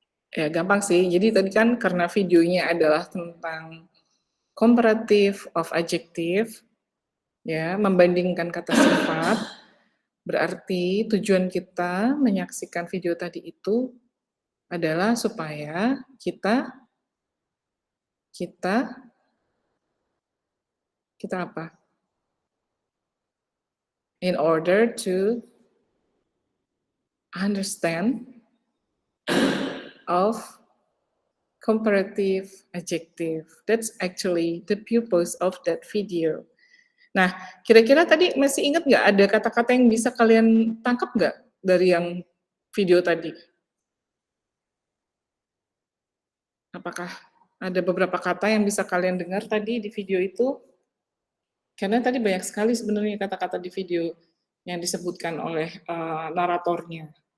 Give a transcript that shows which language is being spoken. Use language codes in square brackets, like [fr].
[id] Ya, gampang sih. Jadi tadi kan karena videonya adalah tentang comparative of adjective, ya, membandingkan kata sifat, berarti tujuan kita menyaksikan video tadi itu adalah supaya kita apa? [en] In order to understand of comparative adjective. That's actually the purpose of that video. [id] Nah, kira-kira tadi masih ingat nggak ada kata-kata yang bisa kalian tangkap nggak dari yang video tadi? Apakah ada beberapa kata yang bisa kalian dengar tadi di video itu? Karena tadi banyak sekali sebenarnya kata-kata di video yang disebutkan oleh naratornya.